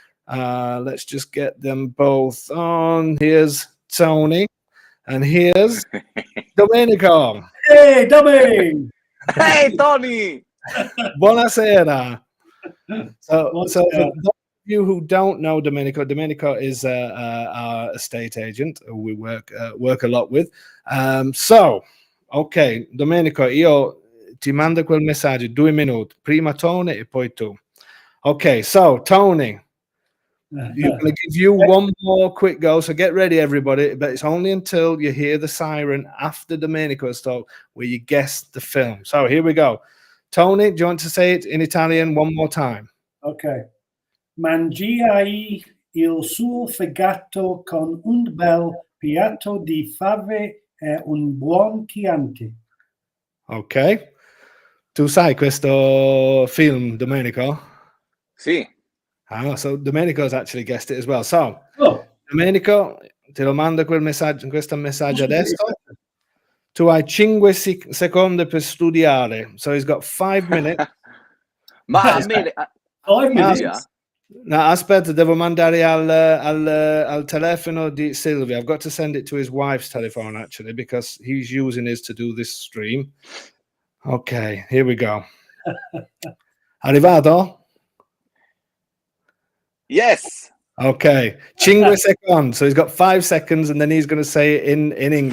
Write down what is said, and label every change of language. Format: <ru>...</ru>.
<en>Let's just get them both on. Here's Tony, and here's Domenico. Hey, Tommy! Hey, Tony!</en> <it>Buonasera.</it> <en>So for those of you who don't know Domenico is our estate agent who we work a lot with.</en> <it>So, ok, Domenico, io ti mando quel messaggio, 2 minuti. Prima Tony e poi tu.</it> <en>Okay, so Tony, I'm going to give you one more quick go. So get ready, everybody. But it's only until you hear the siren after Domenico's talk where you guess the film. So here we go. Tony, do you want to say it in Italian one more time? Ok.</en> <it>Mangiai il suo fegato con un bel piatto di fave e un buon Chianti. Ok. Tu sai questo film, Domenico? Sì.</it> <en>So Domenico's actually guessed it as well.</en> <it>So, Domenico, te lo mando questo messaggio adesso. Tu hai 5 secondi per studiare.</it> <en>So he's got 5 minutes.</en> <it>Ma a me...</it> <en>5 minutes?</en> <it>No, aspetta, devo mandare al telefono di Silvia.</it> <en>I've got to send it to his wife's telephone, actually, because he's using his to do this stream. Okay, here we go.</en> <it>Arrivato?</it> <en>Yes.</en> <it>Okay, 5 secondi.</it> <en>So he's got 5 seconds, and then he's going to say it in English.</en>